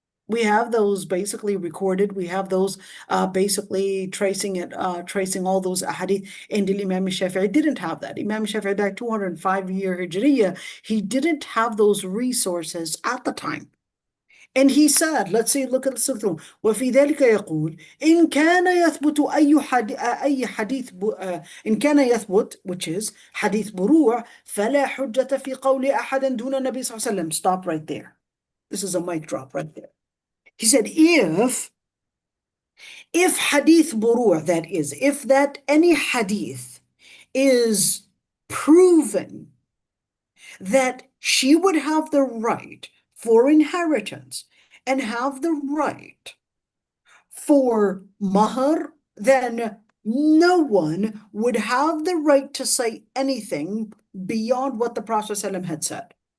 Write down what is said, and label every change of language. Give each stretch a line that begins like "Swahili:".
English: We have those basically recorded. We have those basically tracing all those hadith. And Imam Shafi'i didn't have that. Imam Shafi'i died 205 year Hijriya. He didn't have those resources at the time. And he said, let's see, look at the subtitle.
Arabic: وفي ذلك يقول إن كان يثبت أي حديث إن كان يثبت,
English: which is
Arabic: حديث بروع, فلا حجة في قول أحد دون النبي صلى الله عليه وسلم.
English: Stop right there. This is a mic drop right there. He said, if hadith buru', that is, if that any hadith is proven that she would have the right for inheritance and have the right for mahr, then no one would have the right to say anything beyond what the Prophet ﷺ had said.